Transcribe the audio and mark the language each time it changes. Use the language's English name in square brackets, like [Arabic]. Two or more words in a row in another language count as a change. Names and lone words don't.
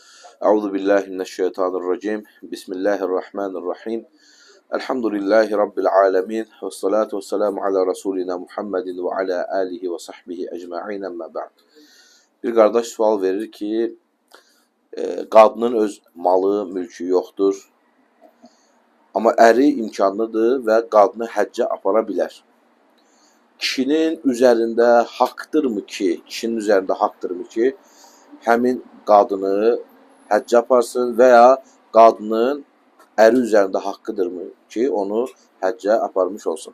[Arabic] أعوذ بالله من الشيطان الرجيم. بسم الله الرحمن الرحيم. الحمد لله رب العالمين. والصلاة والسلام على رسولنا محمد وعلى آله وصحبه أجمعين. أما بعد. [Azerbaijani] Bir qardaş sual verir ki, qadının öz malı, mülkü yoxdur. Amma əri imkanlıdır və qadını həccə apara bilər. Kişinin üzərində haqqdırmı ki, həmin qadını həccə aparsın və ya qadının əri üzərində haqqıdırmı ki, onu həccə aparmış olsun?